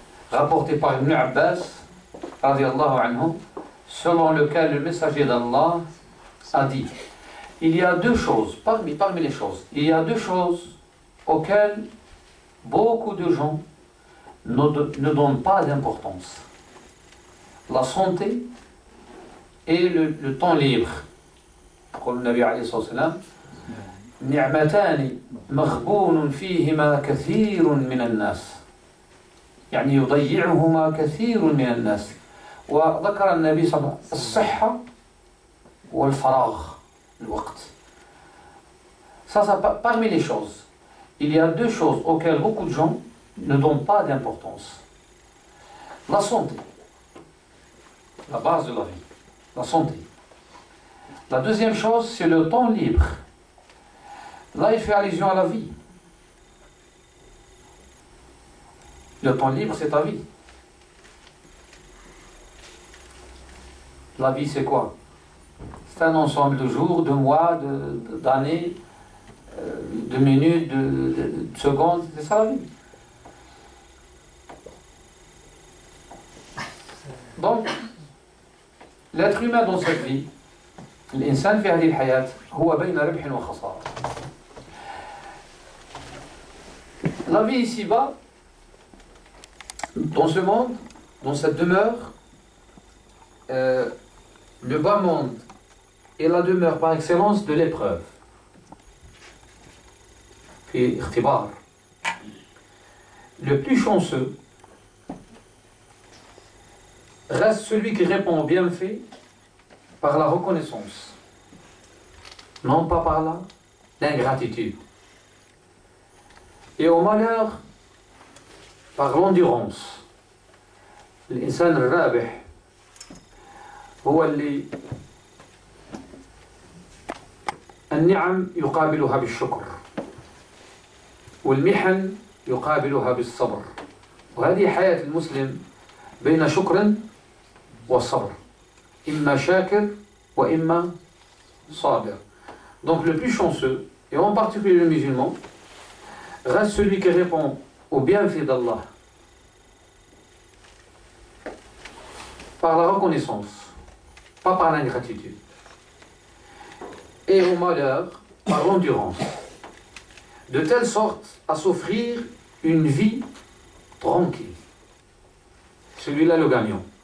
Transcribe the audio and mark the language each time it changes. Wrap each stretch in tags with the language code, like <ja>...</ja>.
<fr>rapporté par Ibn Abbas, radiallahu anhu, selon lequel le messager d'Allah a dit: il y a deux choses, parmi les choses, il y a deux choses auxquelles beaucoup de gens ne donnent pas d'importance: la santé et le temps libre.</fr> <ar>قال النبي عليه الصلاة والسلام: نعمتان مغبون فيهما كثير من الناس، يعني يضيعهما كثير من الناس. وذكر النبي صلى الله عليه وسلم الصحة والفراغ، الوقت.</ar> <fr>Ça, parmi les choses, il y a deux choses auxquelles beaucoup de gens ne donnent pas d'importance: la santé, la base de la vie, la santé. La deuxième chose, c'est le temps libre. Là, il fait allusion à la vie. Le temps libre, c'est ta vie. La vie, c'est quoi? C'est un ensemble de jours, de mois, d'années, de minutes, de secondes. C'est ça la vie. Donc, l'être humain dans cette vie,</fr> <ar>الإنسان في هذه الحياة هو بين ربح وخسارة.</ar> <fr>La vie ici-bas, dans ce monde, dans cette demeure, le bas monde est la demeure par excellence de l'épreuve.</fr> <ar>في اختبار.</ar> <fr>Le plus chanceux reste celui qui répond au bienfait par la reconnaissance, non pas par l'ingratitude, et au malheur par l'endurance.</fr> <ar>الإنسان الرابح هو اللي النعم يقابلها بالشكر والمحن يقابلها بالصبر، وهذه حياة المسلم بين شكر والصبر، إما شاكر وإما صابر.</ar> <fr>Donc le plus chanceux, et en particulier le musulman, reste celui qui répond au bienfait d'Allah par la reconnaissance, pas par l'ingratitude, et au malheur par l'endurance, de telle sorte à s'offrir une vie tranquille. Celui-là le gagnant.</fr>